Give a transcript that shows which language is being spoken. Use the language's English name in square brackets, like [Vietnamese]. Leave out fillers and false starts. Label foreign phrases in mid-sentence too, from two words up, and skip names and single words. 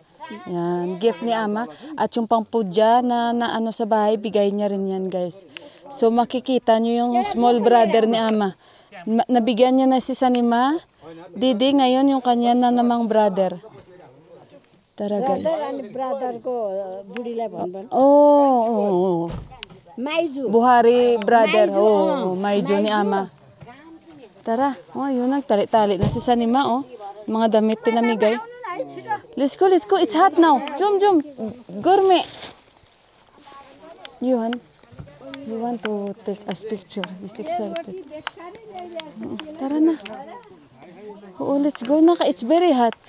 [Filipino] Yan, gift ni Ama. At yung pangpudya na ano sa bahay, bigay niya rin yan guys. So makikita niyo yung [English] small brother [Filipino] ni Ama. Nabigyan niya na si Sanima. Didi, ngayon yung kanya na namang brother. Tara guys. [Nepali] ब्रदरको बुढीलाई भन्नु Oh. माइजू [Filipino] Buhari brother. Oh, Maijo ni Ama. Tara. Oh, yun nagtali-tali na si Sanima, oh. Mga damit pinamigay. [English] Let's go. It's hot now. Jom. Gourmet. You want to take us picture. He's excited. [Filipino] Tara na. [English] Oh, let's go na. It's very hot.